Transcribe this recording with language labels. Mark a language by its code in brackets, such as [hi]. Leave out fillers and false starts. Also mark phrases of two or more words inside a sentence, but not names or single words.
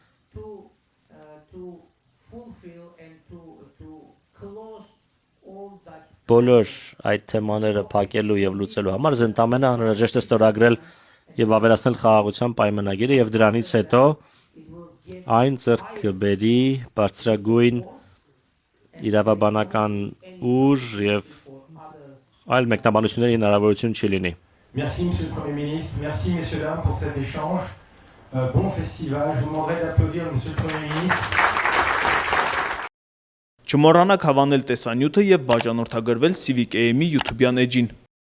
[hy] բոլոր այդ թեմաները փակելու եւ լուծելու համար ընդամենը անհրաժեշտ է ստորագրել եւ ավելացնել խաղաղության պայմանագիրը եւ դրանից հետո այն ձեռք կբերի բարձրագույն իրավաբանական ուժ եւ այլ մեկնաբանությունների հնարավորություն չի լինի։ [fr] Merci Monsieur le Premier ministre, merci messieurs dames pour cet échange. Bon festival, je vous demanderai d'applaudir Monsieur le Premier ministre. [hy] Չմոռանաք հավանել տեսանյութը եւ բաժանորդագրվել Civic AM-ի YouTube-յան էջին։